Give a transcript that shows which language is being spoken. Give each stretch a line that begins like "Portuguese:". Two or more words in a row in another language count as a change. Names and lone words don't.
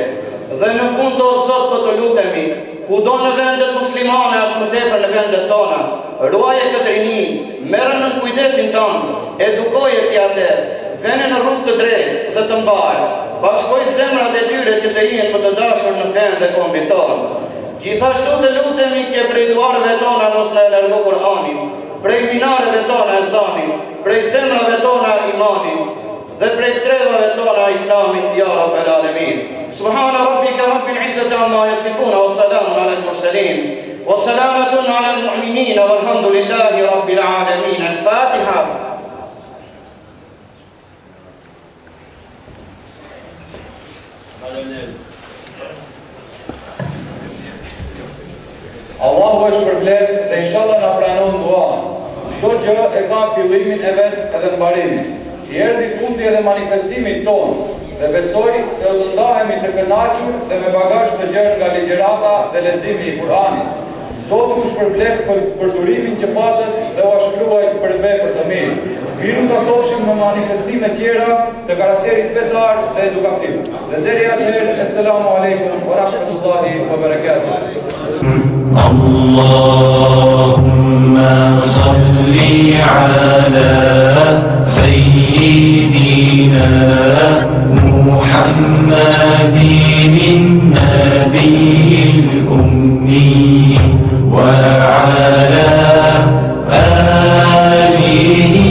Albanian: Dhe në fund, o Zot, po të lutemi, kudo në vendet muslimane as më tepër në vendet tona, ruaje këtë rini, merre në kujdesin tonë, edukoje ti atë, vene në rrugë të drejtë dhe të mbarë, bashkoj zemrat e tyre që të jenë më të dashur në fen dhe kombin tonë. Gjithashtu të lutemi që prej duarve tona mos na largo Kur'anin, prej minareve tona ezanin, prej zemrave tona imanin, dhe prej trevave tona islamin,
Arabic: يا رب العالمين. سبحان ربك رب العزة عما يصفون وسلام على المرسلين وسلامة على المؤمنين والحمد لله رب العالمين. الفاتحة.
Albanian: Allahu është përmbledh dhe inshallah na pranon duan. Çdo gjë e ka fillimin e vet edhe mbarimin. I erdhi fundi edhe manifestimit ton dhe besoj se do të ndahemi të kënaqur dhe me bagazh të gjerë nga ligjërata dhe leximi i Kur'anit. Zoti u shpërblet për durimin që pasët dhe u shkruaj për vepër të mirë. Miru të thoshin në manifestime tjera të karakterit fetar dhe edukativ. Dhe deri atëherë,
Arabic: السلام عليكم ورحمة الله وبركاته. اللهم صل على سيدنا محمد النبي الأمي وعلى آله